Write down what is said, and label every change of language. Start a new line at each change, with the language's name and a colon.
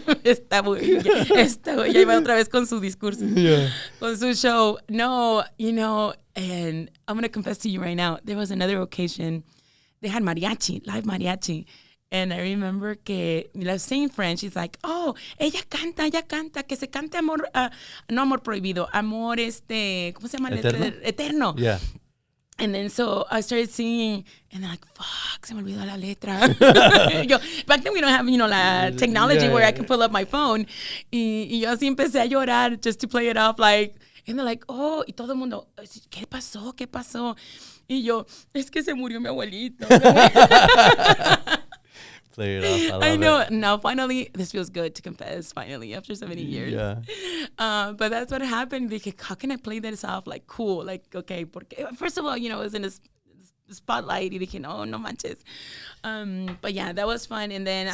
Spanish: Esta güey ya iba otra vez con su discurso.
English: Yeah.
Spanish: Con su show.
English: No, and I'm going to confess to you right now, there was another occasion. They had mariachi, live mariachi. And I remember
Spanish: que la
English: same friend, she's like, oh,
Spanish: ella canta, que se cante amor, no amor prohibido, amor ¿cómo se llama? Eterno.
English: Yeah. And then so I started singing, and they're like, fuck,
Spanish: se me olvidó la letra.
English: Back then we don't have, la technology where I can pull up my phone.
Spanish: Y yo así empecé a llorar
English: just to play it off, and they're like, oh,
Spanish: y todo el mundo, ¿qué pasó? Y yo, es que se murió mi abuelito.
English: Play it off. I know. Now, finally, this feels good to confess, finally, after so many years. Yeah. But that's what happened. Like, how can I play this off? Cool. Okay. Porque, first of all, it was in a spotlight.
Spanish: Y dije, no manches.
English: But yeah, that was fun. And then...